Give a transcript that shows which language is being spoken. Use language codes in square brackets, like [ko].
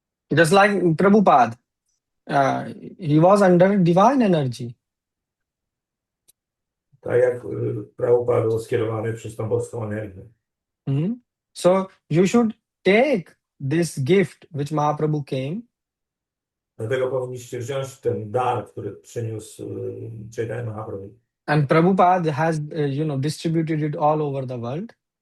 [en] Just like Prabhupada, he was under divine energy. [pl] Tak jak Prabhupada był skierowany przez tą boską energię. [en] So you should take this gift which Mahaprabhu came. [pl] Dlatego powinniście wziąć ten dar, który przyniósł Caitanya Mahaprabhu. [en] And Prabhupada has, distributed it all over the world.